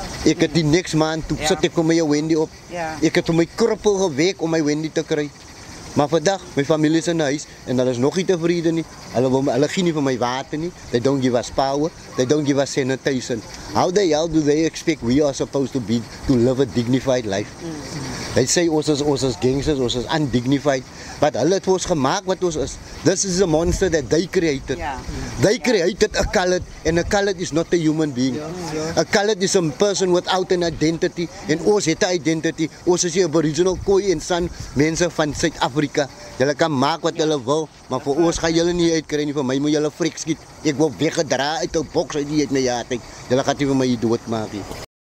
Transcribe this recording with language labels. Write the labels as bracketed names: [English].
[Afrikaans] Ek het die next maand, toe sit ek vir my Wendy op. Ek het vir my kruppel gewek om my Wendy te kry. Maar vandag, my familie is in huis en hulle is nog nie tevrede nie. Hulle gee nie vir my water nie. [English] They don't give us power. They don't give us sanitation. How the hell do they expect we are supposed to live a dignified life? They say [Afrikaans] ons is gangsters, ons is undignified. But hulle het ons gemaak wat ons is. [English] This is a monster that they created. They created a colored, and a colored is not a human being. A colored is a person without an identity. [Afrikaans] En ons het 'n identity. Ons is die Aboriginal Khoi en San mense van Suid-Afrika. Julle kan maak wat julle wil, maar vir ons gaan julle nie uitkry nie. Vir my moet julle frik skiet. Ek word weggedra uit 'n boks uit my jaartyd. Julle gaan nie vir my doodmaak nie.